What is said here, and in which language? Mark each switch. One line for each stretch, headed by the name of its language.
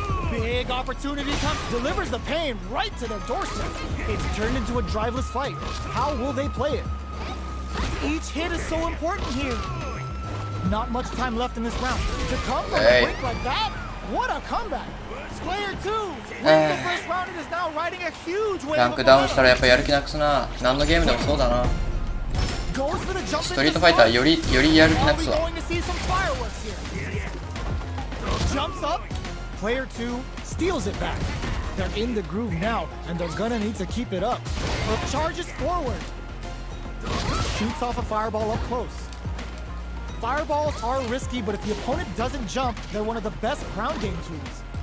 English: Big opportunity comes, delivers the pain right to their doorstep. It's turned into a driveless fight. How will they play it? Each hit is so important here. Not much time left in this round. To come from the brink like that? What a comeback! Player 2 wins the first round and is now riding a huge wave
Japanese: ランクダウンしたらやっぱやる気なくすな。何のゲームでもそうだな。
English: Goes for the jump
Japanese: ストリートファイターよりやる気なくすわ。
English: going to see some fireworks here. Jumps up. Player 2 steals it back. They're in the groove now, and they're gonna need to keep it up. Or charges forward. Shoots off a fireball up close. Fireballs are risky, but if the opponent doesn't jump, they're one of the best ground game tools.